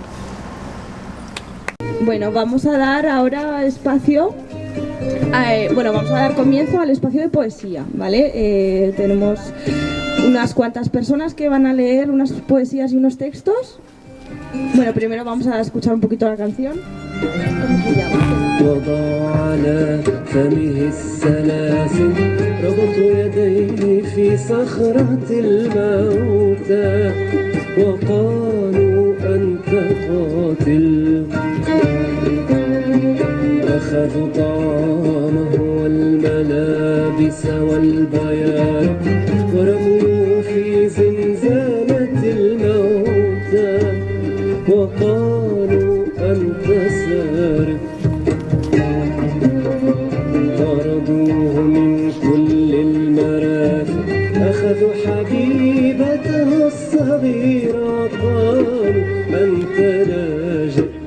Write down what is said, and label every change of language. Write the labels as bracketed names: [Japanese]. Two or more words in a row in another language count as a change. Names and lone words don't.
[Spanish] Bueno, vamos a dar ahora espacio, vamos a dar comienzo al espacio de poesía, ¿vale? Tenemos unas cuantas personas que van a leer unas poesías y unos textos. Bueno, primero vamos a escuchar un poquito la canción. ¿Cómo se llama? [Arabic] وضع على فمه السلاسل ربط يديه في صخرة الموتى وقالوا أنت قاتل أخذوا طعامه والملابس والبيار ورموه في زنزانة الموتى وقالوا أنت سارق طردوه من كل المرافق أخذوا حبيبته الصغيرة قالوا أنت لاجئ